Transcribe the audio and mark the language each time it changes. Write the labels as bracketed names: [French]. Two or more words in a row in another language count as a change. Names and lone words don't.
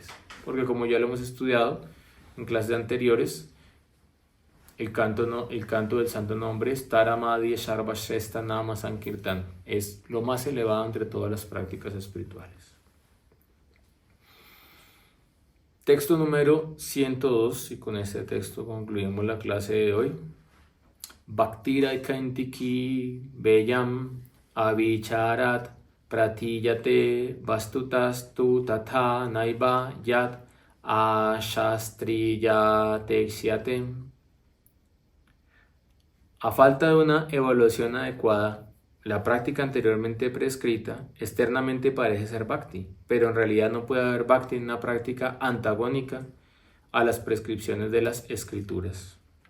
[Spanish] Porque como ya lo hemos estudiado en clases anteriores, el canto del santo nombre es [Bangla] তারমধ্যে সর্বশ্রেষ্ঠ নাম সংকীর্তন. [Spanish] Es lo más elevado entre todas las prácticas espirituales. Texto número 102, y con este texto concluimos la clase de hoy. [Sanskrit] भक्तिर ऐकान्तिकी वेयम् अविचारात् प्रतीयते वस्तुतस्तु तथा नैव यद् अशास्त्रीयते. [Spanish] A falta de una evaluación adecuada, la práctica anteriormente prescrita externamente parece ser bhakti, pero en realidad no puede haber bhakti en una práctica antagónica a las prescripciones de las escrituras.